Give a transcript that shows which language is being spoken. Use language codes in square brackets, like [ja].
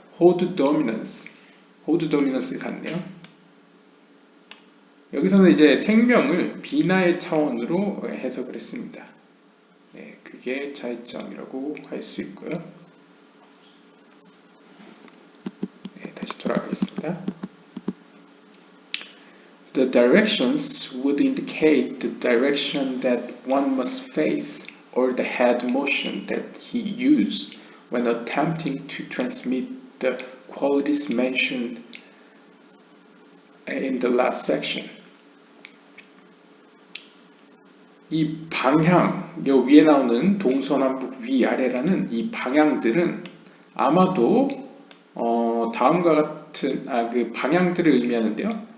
[en] hold dominance [ko] 같네요. 여기서는 이제 생명을 비나의 차원으로 해석을 했습니다. 네, 그게 차이점이라고 할 수 있고요. 네, 다시 돌아가겠습니다. [en] The directions would indicate the direction that one must face or the head motion that he used when attempting to transmit the qualities mentioned in the last section. [ko] 이 방향, 요 위에 나오는 동서남북 위아래라는 이 방향들은 아마도 다음과 같은 그 방향들을 의미하는데요.